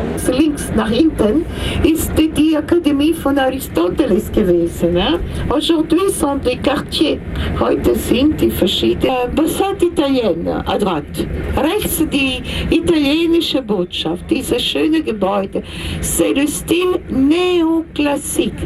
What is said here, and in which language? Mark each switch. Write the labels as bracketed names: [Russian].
[German] Links nach hinten ist die Akademie von Aristoteles gewesen. [French] Aujourd'hui sont des quartiers. [German] Heute sind die verschiedenen [French] Ambassade Italienne à droite. [German] Rechts die italienische Botschaft, dieses schöne Gebäude. [French] C'est le style néoclassique.